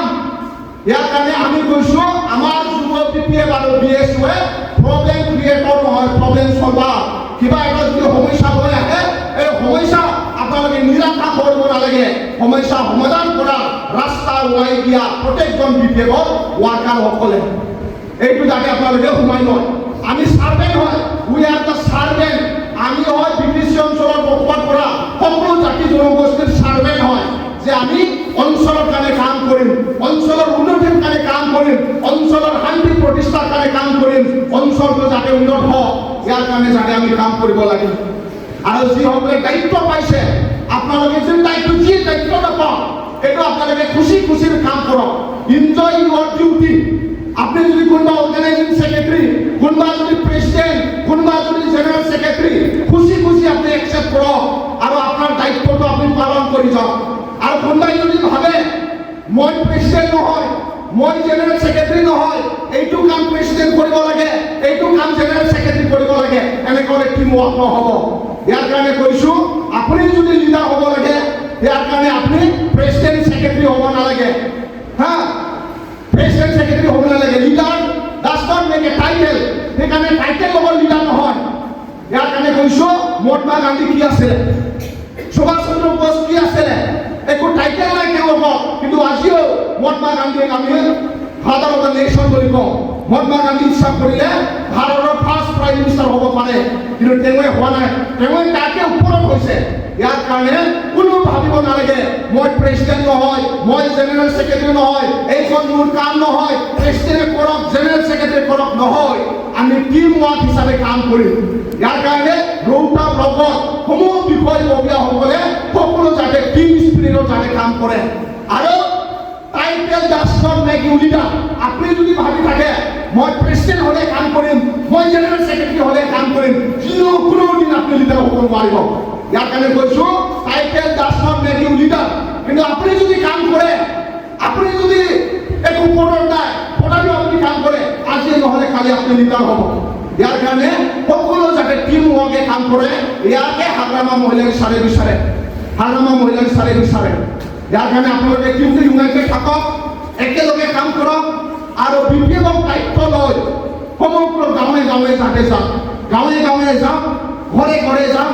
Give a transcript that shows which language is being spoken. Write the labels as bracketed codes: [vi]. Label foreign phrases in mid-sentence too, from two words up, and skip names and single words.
[as] ইয়াৰ কাৰণে আমি কৈছো আমাৰ যুৱ BPF আৰু BSUৱে [en] problem creator [as] নহয়, [en] problem solver. [as] কিবা এটা যদি সমস্যা হৈ আহে, এই সমস্যা আপোনালোকে নিৰাশা কৰিব নালাগে, সমস্যা সমাধান কৰা ৰাস্তা ওলাই দিয়া প্ৰত্যেকজন BPF ওয়ার্কারসকলে। এইটো যাতে আপোনালোকে সোমাই লয়। আমি সার্ভেন্ট হয়, [en] we are the servant. [as] আমি হয় BPC অঞ্চলত বসবাস কৰা সকলো জাতি জনগোষ্ঠীৰ সার্ভেন্ট হয়, যে আমি অঞ্চলৰ কাৰণে কাম কৰিম, অঞ্চলৰ উন্নতিৰ কাৰণে কাম কৰিম, অঞ্চলৰ শান্তি প্ৰতিষ্ঠাৰ কাৰণে কাম কৰিম, অঞ্চলটো যাতে উন্নত হয় ইয়াৰ কাৰণে যাতে আমি কাম কৰিব লাগে। আৰু যিসকলে দায়িত্ব পাইছে, আপোনালোকে যে দায়িত্ব নাপাওঁ, এইটো আপোনালোকে খুচিৰ কাম কৰক। [en] enjoy your duty. [as] আপনি যদি কোনোবা [en] organizing secretary, [as] কোনোবা যদি প্রেসিডেন্ট, কোনোবা যদি [en] general secretary, [as] খুচি আপনি একসেপ্ট কৰক আৰু আপোনাৰ দায়িত্বটো আপনি পালন কৰি যাওক। আৰু কোনোবাই যদি ভাবে মই প্রেসিডেন্ট নহয়, মই [en] general secretary [as] নহয়, এইটো কাম প্রেসিডেন্ট কৰিব লাগে, এইটো কাম [en] general secretary [as] কৰিব লাগে, এনেকৈ [en] team work [as] নহ'ব। ইয়াৰ কাৰণে কৈছো আপুনি যদি লিডাৰ হ'ব লাগে, ইয়াৰ কাৰণে আপুনি [en] president secretary [as] হ'ব নালাগে। হ্যাঁ, [en] president secretary [as] হ'ব নালাগে। [en] leader does not make a title, [as] সেইকাৰণে টাইটেল ল'ব লিডাৰ নহয়। ইয়াৰ কাৰণে কৈছো মহাত্মা গান্ধী কি আছিলে, সুভাষ চন্দ্র বোস কি আছিলে, একো টাইটেল নাই তেওঁলোকৰ, কিন্তু আজিও মহাত্মা গান্ধীক আমি [en] father of the nation [as] বুলি কওঁ। মহাত্মা গান্ধী ইচ্ছা কৰিলে ভাৰতৰ [en] first prime minister [as] হ'ব পাৰে, কিন্তু তেওঁৱে হোৱা নাই, তেওঁৱে তাকে ওপৰত হৈছে। ইয়াৰ কাৰণে কোনো ভাবিব নালাগে মই প্ৰেসিডেন্ট নহয়, মই [en] general secretary [as] নহয়, এইখন মোৰ কাম নহয়, প্রেসিডেন্টে কৰক, [en] general secretary [as] কৰক নহয়, আমি [en] team work [as] হিচাপে কাম কৰিম। ইয়াৰ কাৰণে ৰৌতা ব্লকৰ সমূহ বিষয়ববীয়াসকলে সকলো যাতে [en] team spirit [as] যাতে কাম কৰে। [en] আৰু title does not make you leader. [as] আপনি যদি ভাবি থাকে মই প্রেসিডেন্ট হলে কাম কৰিম, মই [en] general secretary [as] হলে কাম কৰিম, কোনোদিন আপনি লিডার হ'ব নোৱাৰিব। ইয়াৰ কাৰণে কৈছো [en] title does not make you leader. [as] কিন্তু আপনি যদি কাম কৰে, আপনি যদি একো পদৰ নাই, তথাপিও আপুনি কাম কৰে, আজি নহলে কালি আপনি লিডার হ'ব। ইয়াৰ কাৰণে সকলো যাতে [en] team work [as] কাম কৰে, ইয়াকে হাগ্ৰামা মহিলাৰী ছাৰে বিচাৰে, হাগ্ৰামা মহিলাৰী ছাৰে বিচাৰে। ইয়াৰ কাৰণে আপোনালোকে টিমটো ইউনাইটেড থাকক, একেলগে কাম কৰক আৰু BPF দায়িত্ব লৈ সমগ্ৰ গাঁৱে যাতে যাওক, গাঁৱে যাওক, ঘৰে যাওক।